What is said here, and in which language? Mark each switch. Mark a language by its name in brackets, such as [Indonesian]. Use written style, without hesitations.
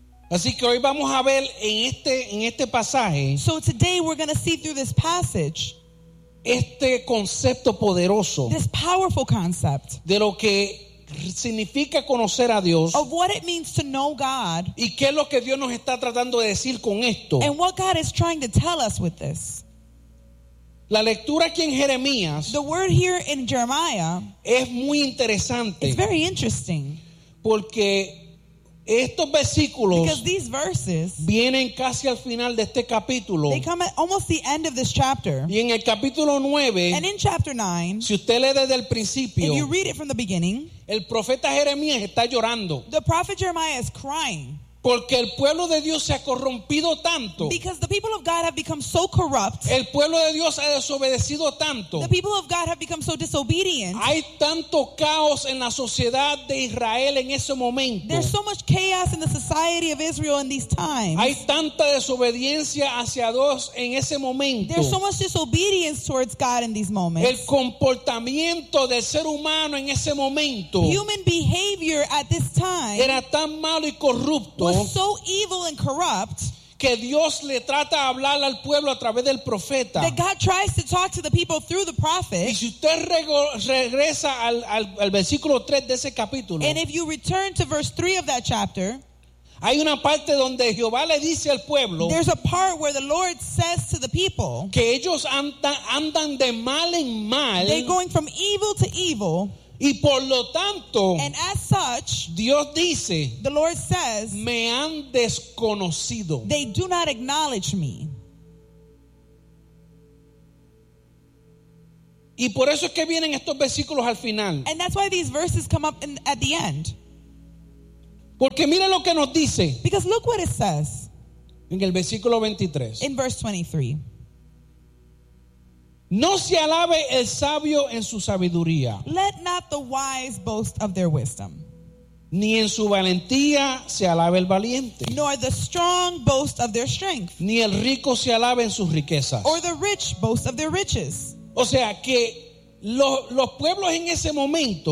[Spanish] Así que hoy vamos a ver en este pasaje. [English] So today we're going to see through this passage. [Spanish] Este concepto poderoso. [English] This powerful concept. [Spanish] De lo que significa conocer a Dios. [English] Of what it means to know God. [Spanish] Y qué es lo que Dios nos está tratando de decir con esto. [English] And what God is trying to tell us with this. [Spanish] La lectura aquí en Jeremías. [English] The word here in Jeremiah. [Spanish] Es muy interesante. [English] It's very interesting. [Spanish] Porque estos versículos. [English] Because these verses. [Spanish] Vienen casi al final de este capítulo. [English] They come at almost the end of this chapter. [Spanish] Y en el capítulo 9. [English] And in chapter 9. [Spanish] Si usted lee desde el principio. [English] If you read it from the beginning. [Spanish] El profeta Jeremías está llorando. [English] The prophet Jeremiah is crying. [Spanish] Porque el pueblo de Dios se ha corrompido tanto. [English] Because the people of God have become so corrupt. [Spanish] El pueblo de Dios ha desobedecido tanto. [English] The people of God have become so disobedient. [Spanish] Hay tanto caos en la sociedad de Israel en ese momento. [English] There's so much chaos in the society of Israel in these times. [Spanish] Hay tanta desobediencia hacia Dios en ese momento. [English] There's so much disobedience towards God in these moments. [Spanish] El comportamiento del ser humano en ese momento. [English] Human behavior at this time. [Spanish] Era tan malo y corrupto. [English] Was so evil and corrupt [Spanish] que Dios le trata a hablar al pueblo a través del profeta. [English] That God tries to talk to the people through the prophet. [Spanish] Y si usted regresa al versículo 3 de ese capítulo. [English] And if you return to verse 3 of that chapter. [Spanish] Hay una parte donde Jehová le dice al pueblo. [English] There's a part where the Lord says to the people. [Spanish] Que ellos andan de mal en mal. [English] They're going from evil to evil. [Spanish] Y por lo tanto, [English] and as such, [Spanish] Dios dice, [English] the Lord says, [Spanish] me han desconocido. [English] They do not acknowledge me. [Spanish] Y por eso es que vienen estos versículos al final. [English] And that's why these verses come up at the end. [Spanish] Porque mira lo que nos dice. [English] Because look what it says. [Spanish] En el versículo 23. [English] In verse 23. [Spanish] No se alabe el sabio en su sabiduría. [English] Let not the wise boast of their wisdom. [Spanish] Ni en su valentía se alabe el valiente. [English] Nor the strong boast of their strength. [Spanish] Ni el rico se alabe en sus riquezas. [English] Or the rich boast of their riches. [Spanish] O sea que los pueblos en ese momento.